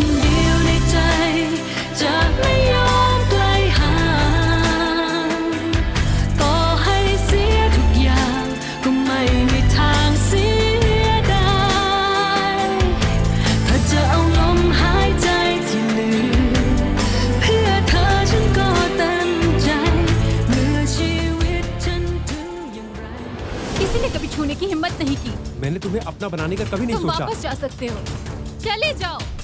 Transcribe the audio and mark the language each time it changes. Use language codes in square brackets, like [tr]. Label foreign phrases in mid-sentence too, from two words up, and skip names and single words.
[th] เดียวในใจจะไม่ยอมไกลห่างต่อให้เสียทุกอย่างก็ไม่มีทางเสียดายถ้าจะเอาลมหายใจที่เหลือเพื่อเธอฉันก็เต็มใจเมื่อชีวิตฉันถึงอย่างไร [hi] किसी ने कभी छूने की हिम्मत नहीं की। मैंने तुम्हें अपना बनाने का कभी नहीं तुम सोचा। वापस जा सकते हो, चले जाओ।